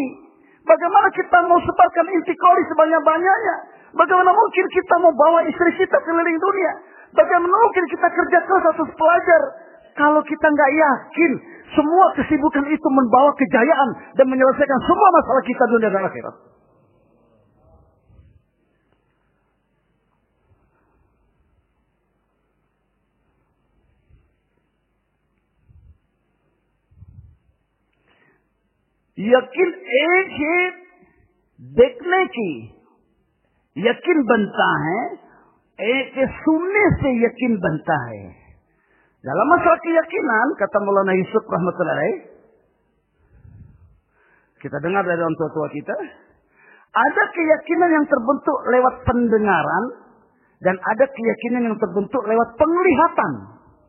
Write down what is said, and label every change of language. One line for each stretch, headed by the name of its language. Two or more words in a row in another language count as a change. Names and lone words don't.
Indonesian: Bagaimana kita mau sebarkan intikoli sebanyak-banyaknya? Bagaimana mungkin kita mau bawa istri kita keliling dunia? Bagaimana mungkin kita kerja keras atas pelajar? Kalau kita nggak yakin semua kesibukan itu membawa kejayaan dan menyelesaikan semua masalah kita dunia dan akhirat.
Hindi: यकीन एक ही देखने की यकीन बनता है, एक सुनने से यकीन बनता है.
Indonesian: Dalam masalah keyakinan, kata Maulana Yusuf rahmatullahi, kita dengar dari orang tua kita, ada keyakinan yang terbentuk lewat pendengaran dan ada keyakinan yang terbentuk lewat penglihatan.